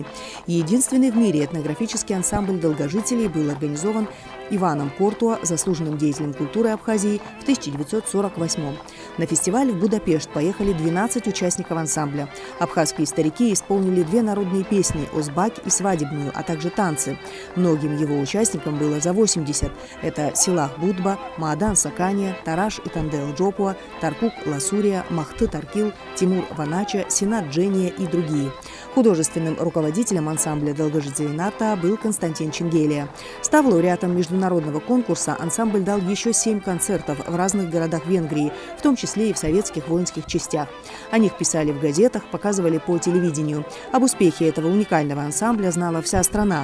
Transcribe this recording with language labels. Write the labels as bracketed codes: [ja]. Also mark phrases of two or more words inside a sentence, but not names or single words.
[ru] Единственный в мире этнографический ансамбль долгожителей был организован Иваном Кортуа, заслуженным деятелем культуры Абхазии, в 1948 году. На фестиваль в Будапешт поехали 12 участников ансамбля. Абхазские старики исполнили 2 народные песни «Озбак» и «Свадебную», а также танцы. Многим его участникам было за 80. Это Силах Будба, Маадан Сакания, Тараш Итандел Джопуа, Таркук Ласурия, Махты Таркил, Тимур Ванача, Синат Джения и другие. Художественным руководителем ансамбля долгожителей Нарта был Константин Чингелия. Став лауреатом международного конкурса, ансамбль дал еще 7 концертов в разных городах Венгрии, в том числе и в советских воинских частях. О них писали в газетах, показывали по телевидению. Об успехе этого уникального ансамбля знала вся страна.